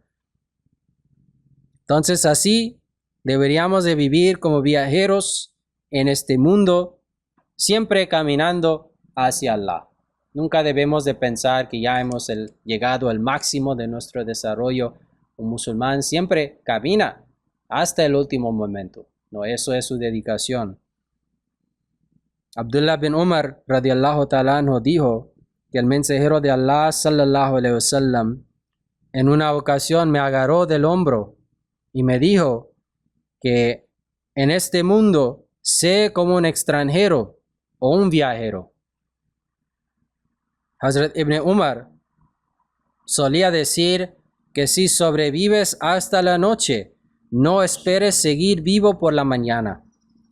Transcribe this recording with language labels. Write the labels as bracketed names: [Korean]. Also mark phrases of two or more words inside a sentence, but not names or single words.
[Spanish] Entonces así deberíamos de vivir como viajeros en este mundo, siempre caminando hacia Allah. Nunca debemos de pensar que ya hemos llegado al máximo de nuestro desarrollo. Un musulmán siempre camina hasta el último momento. No, eso es su dedicación. Abdullah bin Umar [Arabic] رضي الله تعالى عنه [Spanish] dijo que el mensajero de Allah [Arabic] صلى الله عليه وسلم [Spanish] en una ocasión me agarró del hombro y me dijo que en este mundo sé como un extranjero o un viajero. Hazrat Ibn Umar solía decir que si sobrevives hasta la noche, no esperes seguir vivo por la mañana.